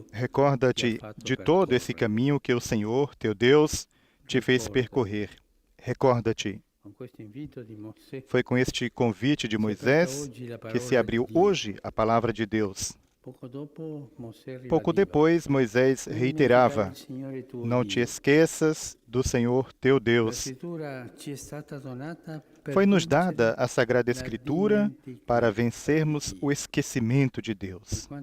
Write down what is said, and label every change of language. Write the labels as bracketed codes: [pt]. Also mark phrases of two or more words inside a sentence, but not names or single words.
[pt] Recorda-te de todo esse caminho que o Senhor, teu Deus, te fez percorrer. Recorda-te. [it] con questo invito di Mosè. [pt] Foi com este convite de Moisés que se abriu hoje a palavra de Deus. Pouco depois, Moisés reiterava: não te esqueças do Senhor teu Deus. Foi-nos dada a Sagrada Escritura para vencermos o esquecimento de Deus.